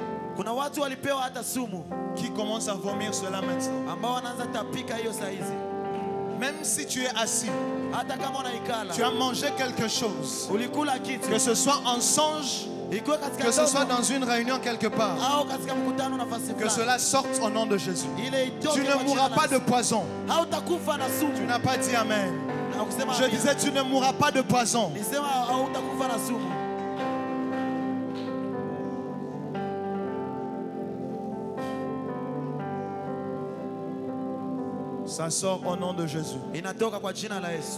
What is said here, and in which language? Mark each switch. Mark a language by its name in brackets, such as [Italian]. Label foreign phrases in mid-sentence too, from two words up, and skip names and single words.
[Swahili] kuna watu walipewa hata sumu [French] qui commencent à vomir cela maintenant. [Swahili] ambao wanaanza tapika hiyo saizi. [French] Même si tu es assis, [Swahili] Hata kama unaikala [French] tu as mangé quelque chose, [Swahili] ulikula kitu, [French] que ce soit en songe, [Swahili] ikuwe katika [French] que ce soit [Swahili] ndoto [French] dans une réunion quelque part, [Swahili] au katika mkutano nafasi [French] que [Swahili] fulani, [French] cela sorte au nom de Jésus. [Swahili] ile itoke [French] Tu [Swahili] kwa [French] ne [Swahili] jina [French] mourras [Swahili] la [French] pas de [Swahili] Yesu. [French] poison. [Swahili] Hautakufa na [French] Tu [Swahili] sumu. [French] n'as pas dit Amen. [Swahili] Na kusema [French] Je [Swahili] amina. [French] disais, tu ne mourras pas de poison. [Swahili] Nisema hautakufa na sumu. [French] Ça sort au nom de Jésus. [Swahili] Inatoka kwa jina la Yesu.